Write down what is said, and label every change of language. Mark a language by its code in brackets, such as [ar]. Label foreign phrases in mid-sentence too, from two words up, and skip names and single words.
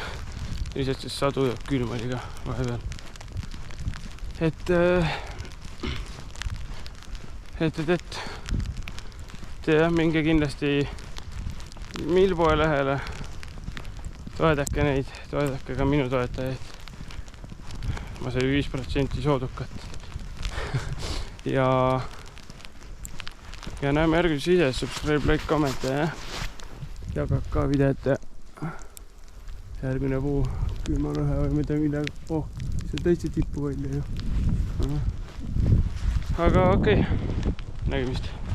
[et] Lihtsalt siis sadu ja külm oli ka vahepeal. Et jah, minge kindlasti Millpoe lehele. Toedake neid, toedake ka minu toetajaid. Ma sain 5% soodukat. ja näeme järgmises videos. [en] Subscribe, like, comment [et] ja jagab ka videot ja järgmine puu külmalõhe või midagi. See on täitsa tippu välja ju. Aga okei, nägemist.